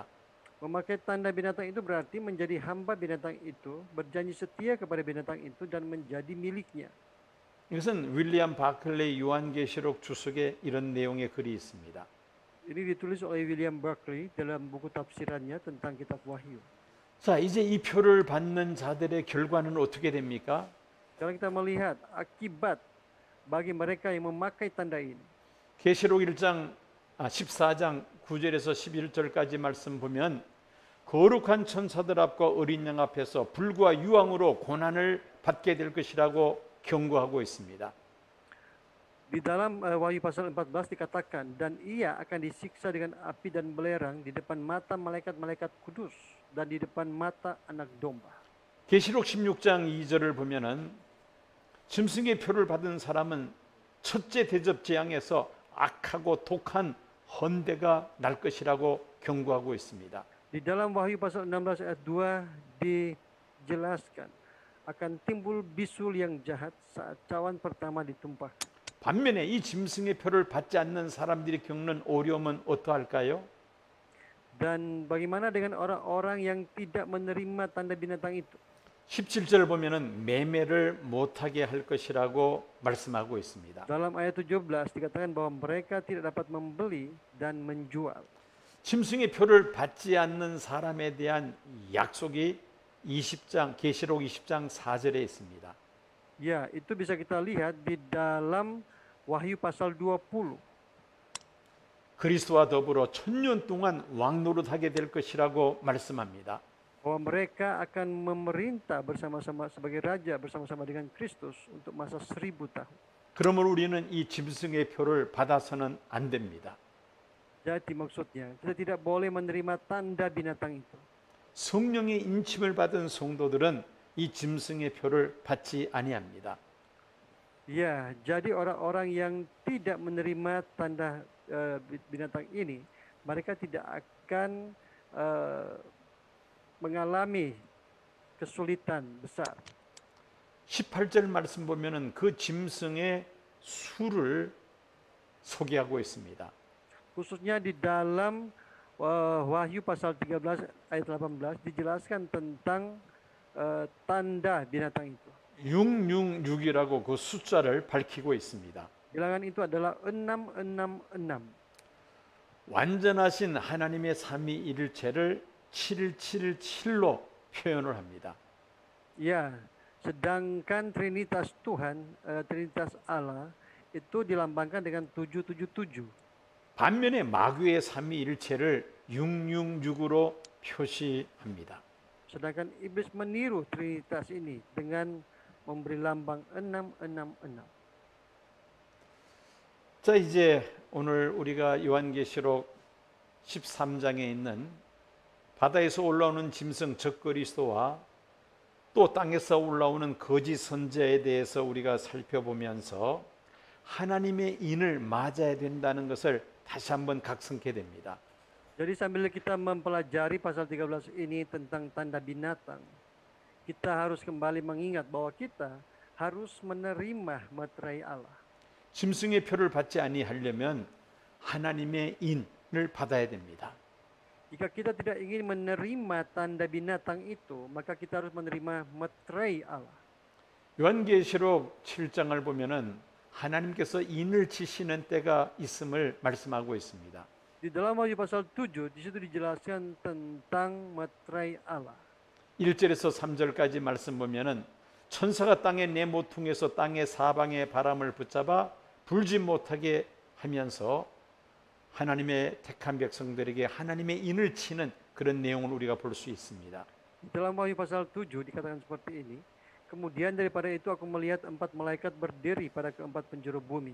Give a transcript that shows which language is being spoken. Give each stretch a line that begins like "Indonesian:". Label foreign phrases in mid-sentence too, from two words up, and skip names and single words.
Indonesian: Memakai tanda binatang itu berarti menjadi hamba binatang itu, berjanji setia kepada binatang itu dan menjadi miliknya.
Korean: 이것은 윌리엄 바클레이 요한계시록 주석에 이런 내용의 글이 있습니다.
Indonesian: Ini ditulis oleh William Barclay dalam buku tafsirannya tentang kitab Wahyu.
Korean: 자, 이제 이 표를 받는 자들의 결과는 어떻게 됩니까?
Indonesian: Sekarang kita melihat akibat bagi mereka yang memakai tanda ini.
Korean: 계시록 14장 9절에서 11절까지 말씀 보면 거룩한 천사들 앞과 어린 양 앞에서 불과 유황으로 고난을 받게 될 것이라고 경고하고 있습니다.
Indonesian: Di dalam Wahyu pasal 14 dikatakan, dan ia akan disiksa dengan api dan belerang di depan mata malaikat-malaikat kudus dan di depan mata anak domba.
Korean: 계시록 16장 2절을 보면은 짐승의 표를 받은 사람은 첫째 대접 재앙에서 악하고 독한 헌대가 날 것이라고 경고하고 있습니다.
Indonesian: Di dalam Wahyu pasal 16 ayat 2 dijelaskan akan timbul bisul yang jahat saat cawan pertama ditumpahkan.
Korean: 반면에 이 짐승의 표를 받지 않는 사람들이 겪는 어려움은 어떠할까요?
Indonesian: Dan bagaimana dengan orang-orang yang tidak menerima tanda binatang itu?
Korean: 17절 보면은 매매를 못하게 할 것이라고 말씀하고 있습니다.
Indonesian: Dalam ayat 17 dikatakan bahwa mereka tidak dapat membeli dan menjual.
Korean: 짐승의 표를 받지 않는 사람에 대한 약속이 20장 계시록 20장 4절에 있습니다.
Indonesian: Ya, itu bisa kita lihat di dalam Wahyu pasal 20.
Korean: 그리스도와 더불어 1000년 동안 왕노릇하게 될 것이라고 말씀합니다.
Indonesian: Bahwa mereka akan memerintah bersama-sama sebagai raja bersama-sama dengan Kristus untuk masa 1000 tahun.
Korean: 그러므로 우리는 이 짐승의 표를 받아서는 안 됩니다.
Indonesian: Jadi maksudnya, kita tidak boleh menerima tanda binatang itu.
Korean: 성령의 인침을 받은 성도들은 이 짐승의 표를 받지 아니합니다.
Indonesian: Ya, jadi orang-orang yang tidak menerima tanda binatang ini, mereka tidak akan mengalami kesulitan besar.
Korean: 18절 말씀 보면은 그 짐승의 수를 소개하고 있습니다.
Indonesian: Khususnya di dalam Wahyu pasal 13 ayat 18 dijelaskan tentang tanda binatang itu.
Korean: 666이라고 그 숫자를 밝히고 있습니다.
Indonesian: Bilangan itu adalah 666.
Korean: 완전하신 하나님의 삼위일체를 777로 표현을 합니다.
Indonesian: Ya, sedangkan Trinitas Tuhan, Trinitas Allah itu dilambangkan dengan 777.
Korean: 반면에 마귀의 삼위일체를 666으로 표시합니다.
Indonesian: Sedangkan iblis meniru Trinitas ini dengan memberi lambang 666.
Korean: 자, 이제 오늘 우리가 요한계시록 13장에 있는 바다에서 올라오는 짐승 적그리스도와 또 땅에서 올라오는 거짓 선지자에 대해서 우리가 살펴보면서 하나님의 인을 맞아야 된다는 것을 다시 한번 각성케 됩니다.
Indonesian: Jadi sambil kita mempelajari pasal 13 ini tentang tanda binatang, kita harus kembali mengingat bahwa kita harus menerima materai Allah.
Korean: 짐승의 표를 받지 아니하려면 하나님의 인을 받아야 됩니다.
Indonesian: Jika kita tidak ingin menerima tanda binatang itu, maka kita harus menerima materai Allah.
Korean: 요한계시록 7장을 보면은 하나님께서 인을 치시는 때가 있음을 말씀하고 있습니다.
Indonesian: Di dalam Wahyu pasal 7 di situ dijelaskan tentang materai Allah.
Korean: 1절에서 3절까지 말씀 보면은 천사가 땅의 네 모퉁에서 땅의 사방의 바람을 붙잡아 불지 못하게 하면서 하나님의 택한 백성들에게 하나님의 인을 치는 그런 내용을 우리가 볼 수 있습니다.
Indonesian: Di dalam Wahyu pasal 7 dikatakan seperti ini. Kemudian daripada itu aku melihat 4 malaikat berdiri pada keempat penjuru bumi.